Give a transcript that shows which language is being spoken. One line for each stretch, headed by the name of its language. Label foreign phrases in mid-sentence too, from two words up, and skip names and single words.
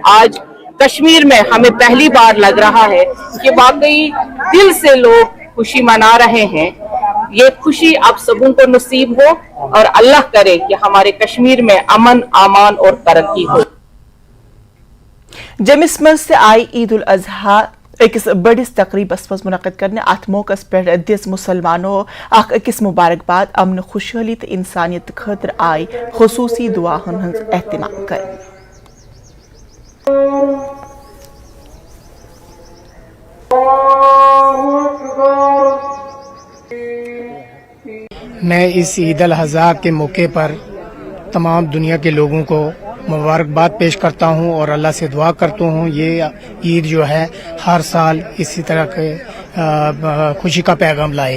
Hindi: आज कश्मीर में हमें पहली बार लग रहा है कि वाकई दिल से लोग खुशी मना रहे हैं। ये खुशी आप सबों को नसीब हो और अल्लाह करे कि हमारे कश्मीर में अमन आमान और तरक्की हो।
Kashmiri: जमिस मज से आई ईद उल अजहा अकिस बड़िस तकरीबस मज मुनक़िद करने अत मौकस पे दिस मुसलमानों अख अकिस मुबारकबाद अमन खुशहाली तो इंसानियत खतर आई खुसूसी दुआ हंस एहतमाम कर।
Hindi: मैं इस ईद अल अज़हा के मौके पर तमाम दुनिया के लोगों को मुबारकबाद पेश करता हूं और अल्लाह से दुआ करता हूं ये ईद जो है हर साल इसी तरह के खुशी का पैगाम लाए।